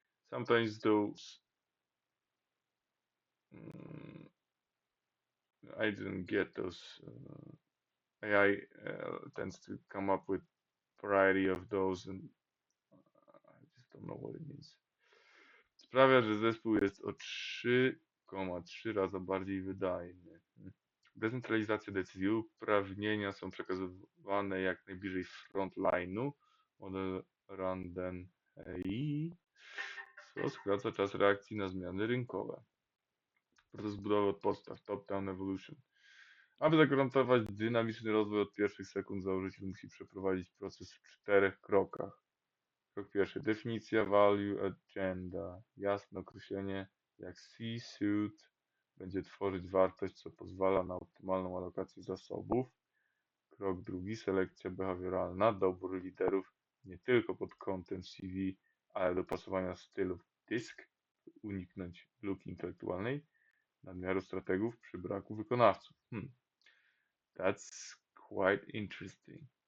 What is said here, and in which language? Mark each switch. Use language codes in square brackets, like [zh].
[en] Sometimes those mm, I didn't get those. AI tends to come up with variety of those, and I just don't know what it means. [pl] Sprawia, że zespół jest o 3,3 raza bardziej wydajny. Decentralizacja decyzji. Uprawnienia są przekazywane jak najbliżej frontline'u. Model Randen AI, co skraca czas reakcji na zmiany rynkowe. Proces budowy od podstaw, top-down evolution. Aby zagwarantować dynamiczny rozwój od pierwszych sekund, założyciel musi przeprowadzić proces w 4 krokach. Krok pierwszy, definicja value agenda, jasne określenie, jak C-suite będzie tworzyć wartość, co pozwala na optymalną alokację zasobów. Krok drugi, selekcja behawioralna, dobór liderów nie tylko pod kątem CV, ale dopasowania stylów DISC, uniknąć luki intelektualnej, nadmiaru strategów przy braku wykonawców. [en] That's quite interesting.